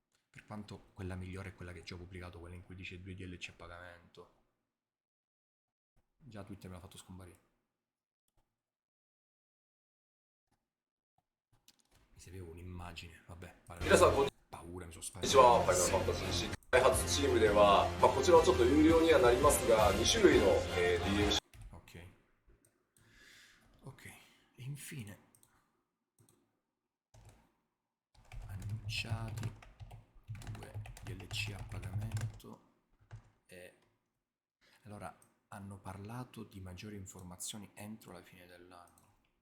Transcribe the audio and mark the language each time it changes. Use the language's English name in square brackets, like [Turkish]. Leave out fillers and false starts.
[Italian] Per quanto quella migliore è quella che già ho pubblicato, quella in cui dice 2 DLC a pagamento. Già Twitter me l'ha fatto scomparire. Mi serviva un'immagine, vabbè. Paura, mi sono spaventato. [Japanese] こんにちは、ファイナルファンタジー6開発チームでは、こちらはちょっと有料にはなりますが、2種類の、DLC。 [Italian] Ok. Ok, e infine annunciati 2 DLC a pagamento e allora hanno parlato di maggiori informazioni entro la fine dell'anno.